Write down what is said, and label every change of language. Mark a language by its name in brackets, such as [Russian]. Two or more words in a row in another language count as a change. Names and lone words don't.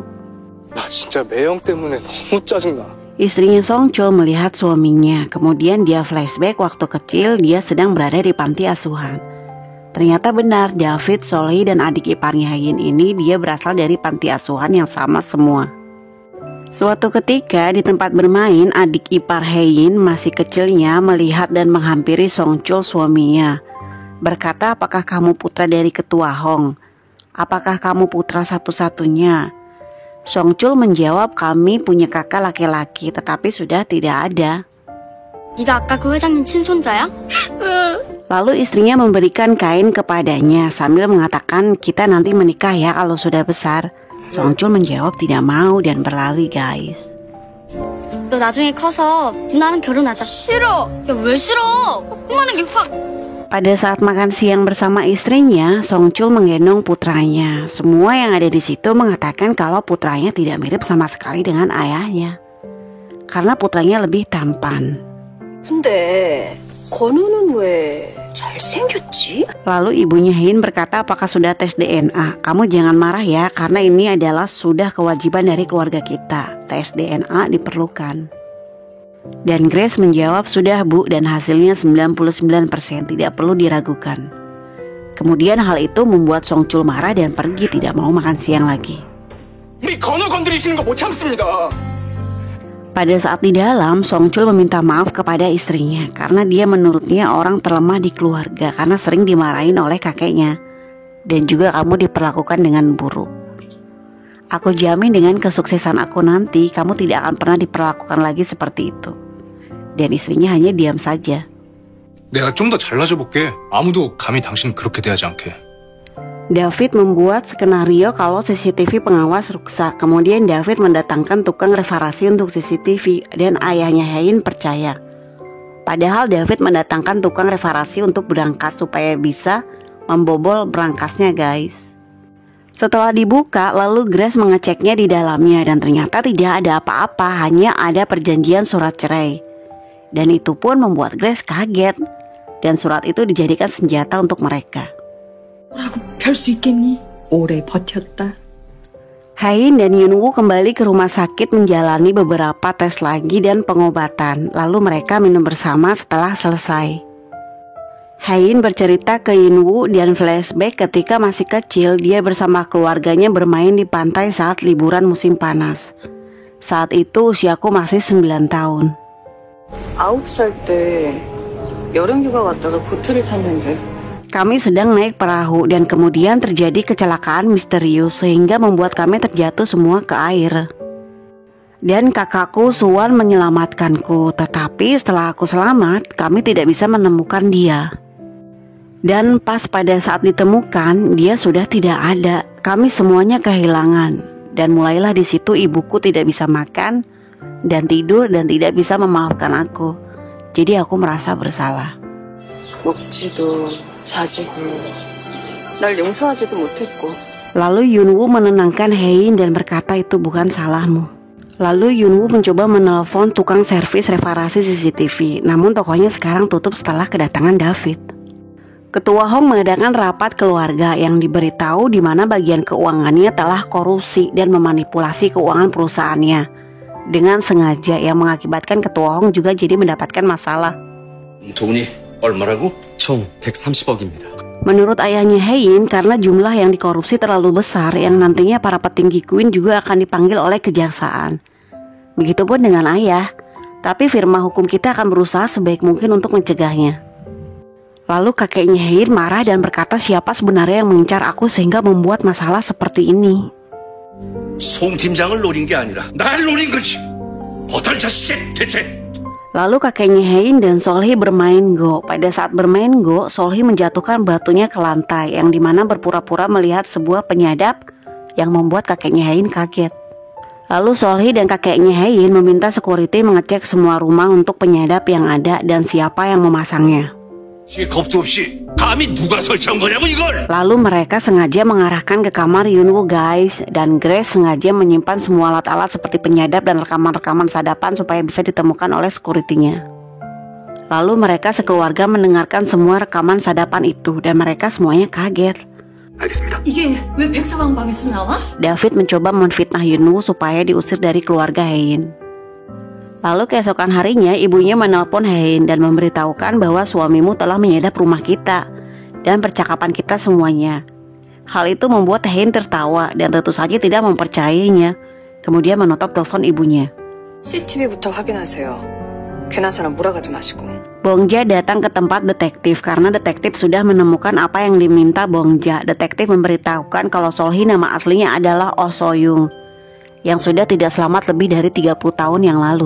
[Korean] 나 진짜 매형 때문에 너무 짜증나. [Indonesian] Istrinya Songchul melihat suaminya, kemudian dia flashback waktu kecil dia sedang berada di panti asuhan. Ternyata benar, David, Solhee, dan adik iparnya Hae-in ini dia berasal dari panti asuhan yang sama semua. Suatu ketika di tempat bermain, adik ipar Hae-in masih kecilnya melihat dan menghampiri Songchul suaminya. Berkata, apakah kamu putra dari ketua Hong? Apakah kamu putra satu-satunya? Songchul menjawab, kami punya kakak laki-laki tetapi sudah tidak ada. [Korean] 네가 아까 그 회장님 친손자야? [Indonesian] Lalu istrinya memberikan kain kepadanya sambil mengatakan, kita nanti menikah ya kalau sudah besar. Songchul menjawab tidak mau dan berlari guys. [Korean] 너 나중에 커서 누나랑 결혼하자. 싫어. 야, 왜 싫어? 꿈하는 게 확. [Indonesian] Pada saat makan siang bersama istrinya, Songchul menggendong putranya. Semua yang ada di situ mengatakan kalau putranya tidak mirip sama sekali dengan ayahnya. Karena putranya lebih tampan. [Korean] 근데 건우는 왜 잘생겼지? [Indonesian] Lalu ibunya Hein berkata apakah sudah tes DNA? Kamu jangan marah ya, karena ini adalah sudah kewajiban dari keluarga kita. Tes DNA diperlukan. Dan Grace menjawab sudah bu, dan hasilnya 99%, tidak perlu diragukan. Kemudian hal itu membuat Songchul marah dan pergi tidak mau makan siang lagi. [Korean] 우리 건우 건드리시는 거 못 참습니다. [Indonesian] Pada saat di dalam, Songchul meminta maaf kepada istrinya karena dia menurutnya orang terlemah di keluarga karena sering dimarahin oleh kakeknya. Dan juga kamu diperlakukan dengan buruk. Aku jamin dengan kesuksesan aku nanti, kamu tidak akan pernah diperlakukan lagi seperti itu. Dan istrinya hanya diam saja. [Korean] 내가 좀 더 잘나져 볼게. 아무도 감히 당신 그렇게 대하지 않게. [Indonesian] David membuat skenario kalau CCTV pengawas rusak. Kemudian David mendatangkan tukang reparasi untuk CCTV dan ayahnya Hein percaya. Padahal David mendatangkan tukang reparasi untuk berangkas supaya bisa membobol berangkasnya guys. Setelah dibuka, lalu Grace mengeceknya di dalamnya dan ternyata tidak ada apa-apa, hanya ada perjanjian surat cerai. Dan itu pun membuat Grace kaget. Dan surat itu dijadikan senjata untuk mereka. [Korean] 뭐라고 별 수 있겠니? 오래 버텼다. [Indonesian] Hein dan Yunwoo kembali ke rumah sakit menjalani beberapa tes lagi dan pengobatan. Lalu mereka minum bersama setelah selesai. Hein bercerita ke Yunwoo dan flashback ketika masih kecil dia bersama keluarganya bermain di pantai saat liburan musim panas. Saat itu usiaku masih 9 tahun. [Korean] 9살 때 여름휴가 갔다가 보트를 탔는데 [Indonesian] Kami sedang naik perahu dan kemudian terjadi kecelakaan misterius sehingga membuat kami terjatuh semua ke air. Dan kakakku Suwan menyelamatkanku, tetapi setelah aku selamat, kami tidak bisa menemukan dia. Dan pas pada saat ditemukan, dia sudah tidak ada. Kami semuanya kehilangan. Dan mulailah di situ ibuku tidak bisa makan dan tidur dan tidak bisa memaafkan aku. Jadi aku merasa bersalah. [Korean] 먹지도 자지도 날 용서하지도 못했고. [Indonesian] Lalu Yunwoo menenangkan Hein dan berkata itu bukan salahmu. Lalu Yunwoo mencoba menelpon tukang servis reparasi CCTV. Namun tokonya sekarang tutup setelah kedatangan David. Ketua Hong mengadakan rapat keluarga yang diberitahu di mana bagian keuangannya telah korupsi dan memanipulasi keuangan perusahaannya dengan sengaja yang mengakibatkan Ketua Hong juga jadi mendapatkan masalah. [Korean] 돈이 얼마라고? 총 130억입니다. [Indonesian] Menurut ayahnya Hein, karena jumlah yang dikorupsi terlalu besar yang nantinya para petinggi Queen juga akan dipanggil oleh kejaksaan. Begitupun dengan ayah, tapi firma hukum kita akan berusaha sebaik mungkin untuk mencegahnya. Lalu kakeknya Hein marah dan berkata siapa sebenarnya yang mengincar aku sehingga membuat masalah seperti ini. [Korean] 송 팀장을 노린 게 아니라 날 노린 거지. 어떤 자식이 대체? [Indonesian] Lalu kakeknya Hein dan Solhi bermain Go. Pada saat bermain Go, Solhi menjatuhkan batunya ke lantai yang dimana berpura-pura melihat sebuah penyadap yang membuat kakeknya Hein kaget. Lalu Solhi dan kakeknya Hein meminta security mengecek semua rumah untuk penyadap yang ada dan siapa yang memasangnya. [Korean] 겁도 없이 감히 누가 설치한 거냐고 이걸. [Indonesian] Lalu mereka sengaja mengarahkan ke kamar Yunwoo guys, dan Grace sengaja menyimpan semua alat-alat seperti penyadap dan rekaman-rekaman sadapan supaya bisa ditemukan oleh sekuritinya. Lalu mereka sekeluarga mendengarkan semua rekaman sadapan itu dan mereka semuanya kaget. [Korean] 이게 왜 백사방 방에서 나와? [Indonesian] David mencoba menfitnah Yunwoo supaya diusir dari keluarga Hein. Lalu keesokan harinya ibunya menelpon Hein dan memberitahukan bahwa suamimu telah menyadap rumah kita dan percakapan kita semuanya. Hal itu membuat Hein tertawa dan tentu saja tidak mempercayainya. Kemudian menutup telepon ibunya. [Korean] CCTV부터 확인하세요. 괜한 사람 몰아가지 마시고. [Indonesian] Bongja datang ke tempat detektif karena detektif sudah menemukan apa yang diminta Bongja. Detektif memberitahukan kalau Solhi nama aslinya adalah Oh So-young yang sudah tidak selamat lebih dari 30 tahun yang lalu.